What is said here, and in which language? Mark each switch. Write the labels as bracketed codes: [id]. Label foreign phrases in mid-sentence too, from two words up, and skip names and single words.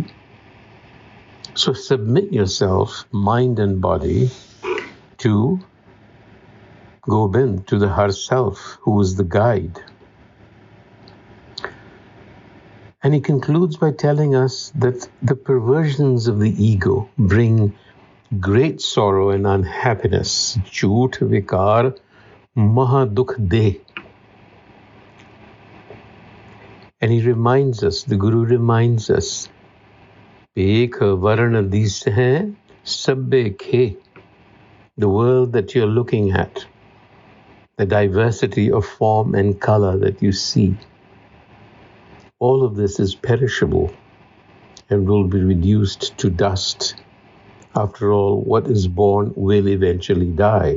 [en] So submit yourself, mind and body, to Gobind, to the Har Self, who is the guide. And he concludes by telling us that the perversions of the ego bring great sorrow and unhappiness. [pa] ਝੂਠ ਵਿਕਾਰ ਮਹਾ ਦੁਖ ਦੇ. [en] And he reminds us, the Guru reminds us, [pa] ਏਕ ਵਰਨਾ ਦਿਸ ਹੈ ਸੱਬੇ ਖੇ. [en] The world that you're looking at, the diversity of form and color that you see, all of this is perishable and will be reduced to dust. After all, what is born will eventually die.